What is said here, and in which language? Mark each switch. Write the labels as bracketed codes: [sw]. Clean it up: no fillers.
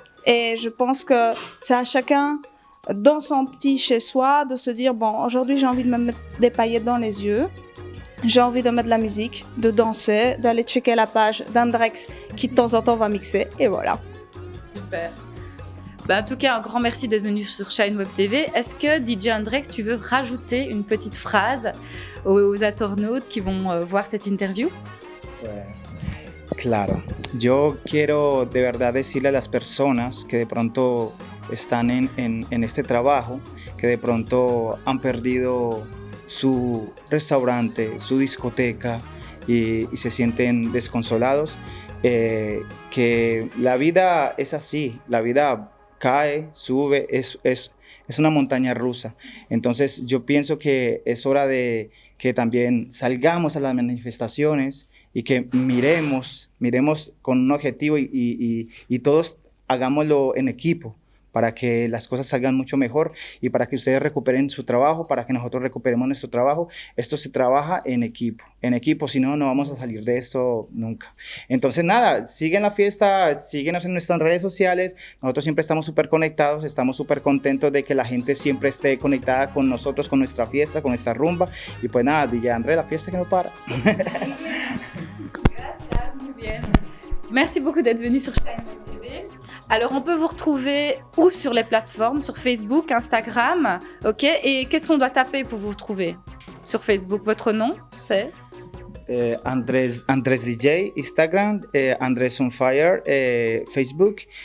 [fr] Et je pense que c'est à chacun, dans son petit chez-soi, de se dire, bon, aujourd'hui j'ai envie de me mettre des paillettes dans les yeux, j'ai envie de mettre de la musique, de danser, d'aller checker la page d'Andrex qui de temps en temps va mixer, et voilà. Super. En tout cas, un grand merci d'être venu sur Shine Web TV. Est-ce que DJ Andrex, tu veux rajouter une petite phrase aux internautes qui vont voir cette interview? [es] Claro. Yo quiero de verdad decirle a las personas que de pronto están en este trabajo, que de pronto han perdido su restaurante, su discoteca y se sienten desconsolados, que la vida es así, la vida cae, sube, es una montaña rusa. Entonces yo pienso que es hora de que también salgamos a las manifestaciones y que miremos con un objetivo y todos hagámoslo en equipo, para que las cosas salgan mucho mejor y para que ustedes recuperen su trabajo, para que nosotros recuperemos nuestro trabajo. Esto se trabaja en equipo, si no, no vamos a salir de esto nunca. Entonces nada, siguen la fiesta, síguenos en nuestras redes sociales, nosotros siempre estamos súper conectados, estamos súper contentos de que la gente siempre esté conectada con nosotros, con nuestra fiesta, con nuestra rumba, y pues nada, DJ André, la fiesta que no para. Gracias, muy bien. [fr] Merci beaucoup d'être venu sur Shine Web TV. Alors, on peut vous retrouver où sur les plateformes? Sur Facebook, Instagram, ok? Et qu'est-ce qu'on doit taper pour vous retrouver sur Facebook? Votre nom, c'est? Andrés DJ, Instagram, Andrés on Fire, Facebook.